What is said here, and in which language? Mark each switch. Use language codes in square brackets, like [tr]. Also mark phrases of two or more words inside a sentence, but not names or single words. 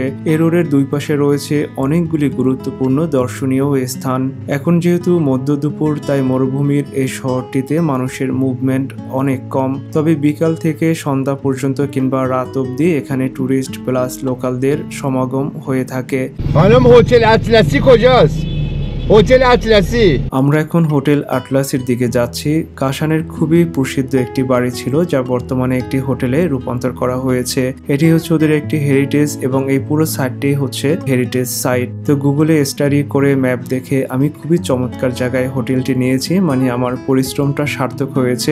[bn] এই রোডের দুই পাশে রয়েছে অনেকগুলি গুরুত্বপূর্ণ দর্শনীয় স্থান। এখন যেহেতু মধ্য দুপুর, তাই মরুভূমির এই শহরটিতে মানুষের মুভমেন্ট অনেক কম। তবে বিকাল থেকে সন্ধ্যা পর্যন্ত কিংবা রাত অবধি এখানে ট্যুরিস্ট প্লাস লোকালদের সমাগম হয়ে থাকে। [fa] خانم هتل اطلسی کجاست؟ Hotel Atlasi. [bn] আমরা এখন হোটেল আটলাসের দিকে যাচ্ছি। কাশানের খুবই প্রসিদ্ধ একটি বাড়ি ছিল, যা বর্তমানে একটি হোটেলে রূপান্তর করা হয়েছে। এটি হচ্ছে ওদের একটি হেরিটেজ এবং এই পুরো সাইটটি হচ্ছে হেরিটেজ সাইট। তো গুগলে স্টাডি করে ম্যাপ দেখে আমি খুবই চমৎকার জায়গায় হোটেলটি নিয়েছি, মানে আমার পরিশ্রমটা সার্থক হয়েছে।